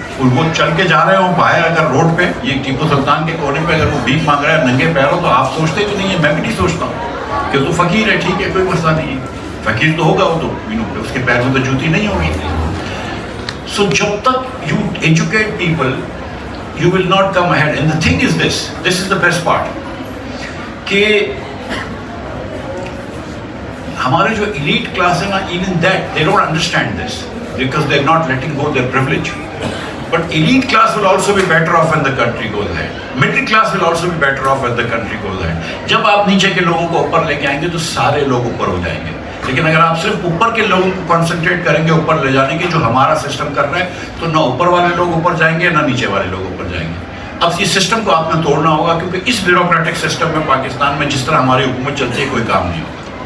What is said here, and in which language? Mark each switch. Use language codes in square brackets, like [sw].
[ur] وہ چل کے جا رہے ہوں باہر اگر روڈ پہ, یہ ٹیپو سلطان کے کونے پہ اگر وہ بھیک مانگ رہا ہے ننگے پیروں, تو آپ سوچتے کہ نہیں ہے, میں بھی نہیں سوچتا ہوں کہ وہ تو فقیر ہے, ٹھیک ہے کوئی مسئلہ نہیں ہے, فقیر تو ہوگا وہ تو, اس کے پیر میں تو جوتی نہیں ہوگی. [en] So جب تک you educate people you will not come ahead. And the thing is this is the best part, کہ ہمارے جو elite class ہے نا, even that they don't understand this because they're not letting go their privilege. But elite class will also be better off when the country goes ahead. Middle class will also be better off when the country goes ahead. [ur] جب آپ نیچے کے لوگوں کو اوپر لے کے آئیں گے تو سارے لوگ اوپر ہو جائیں گے. لیکن اگر آپ صرف اوپر کے لوگوں کو کنسنٹریٹ کریں گے اوپر لے جانے کی, جو ہمارا سسٹم کر رہا ہے, تو نہ اوپر والے لوگ اوپر جائیں گے نہ نیچے والے لوگ اوپر جائیں گے. اب اس سسٹم کو آپ نے توڑنا ہوگا, کیونکہ اس بیوروکریٹک سسٹم میں پاکستان میں جس طرح ہماری حکومت چلتی ہے کوئی کام نہیں ہوگا.